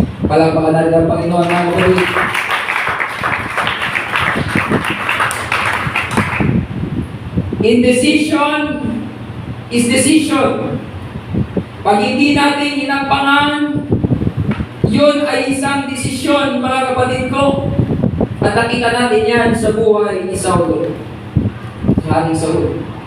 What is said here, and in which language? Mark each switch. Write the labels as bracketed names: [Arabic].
[Filipino] Palakpakan natin ang Panginoon ng ulit. [English] Indecision is decision. [Filipino] Pag hindi natin inakbangan, yun ay isang desisyon, mga kapatid ko. At nakita natin yan sa buhay ni Saulo. Sa ating Saulo.